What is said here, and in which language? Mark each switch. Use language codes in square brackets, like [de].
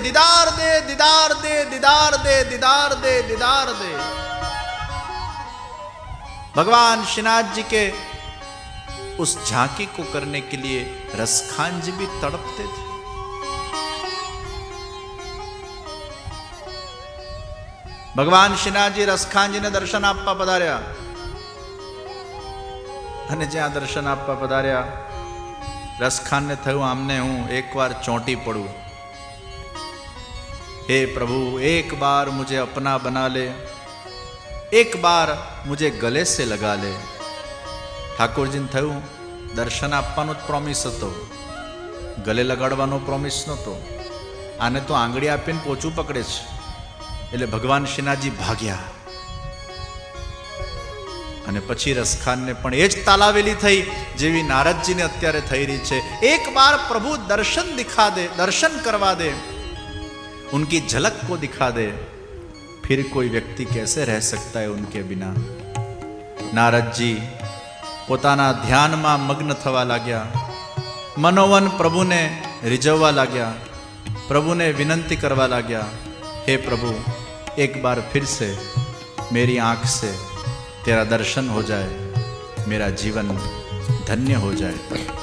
[hi] दीदार दे, दीदार दे, दीदार दे, दीदार दे, दीदार दे. भगवान श्रीनाथ जी के उस झांकी को करने के लिए रसखान जी भी तड़पते थे. [gu] भगवान श्रीनाथ जी रसखान जी ने दर्शन आपवा पधार्या, અને જ્યાં દર્શન આપવા પધાર્યા, રસખાનને થયું આમને હું એકવાર ચોંટી પડું. [hi] हे प्रभु, एक बार मुझे अपना बना ले, एक बार मुझे गले से लगा ले. [gu] ઠાકોરજીને થયું દર્શન આપવાનો જ પ્રોમિસ હતો, ગલે લગાડવાનો પ્રોમિસ નહોતો. આને તો આંગળી આપીને પોચું પકડે છે. એટલે ભગવાન શ્રીનાથજી ભાગ્યા. અને પછી રસખાનને પણ એ જ તાલાવેલી થઈ જેવી નારદજીને અત્યારે થઈ રહી છે. [hi] એક બાર પ્રભુ દર્શન દિખા દે, [gu] દર્શન કરવા દે, [hi] उनकी झलक को दिखा दे, फिर कोई व्यक्ति कैसे रह सकता है उनके बिना. [gu] नारद जी પોતાના ધ્યાનમાં મગ્ન થવા લાગ્યા. મનોવન પ્રભુને રીઝવવા લાગ્યા, પ્રભુને વિનંતી કરવા લાગ્યા, [hi] हे प्रभु, एक बार फिर से मेरी आंख से तेरा दर्शन हो जाए, मेरा जीवन धन्य हो जाए.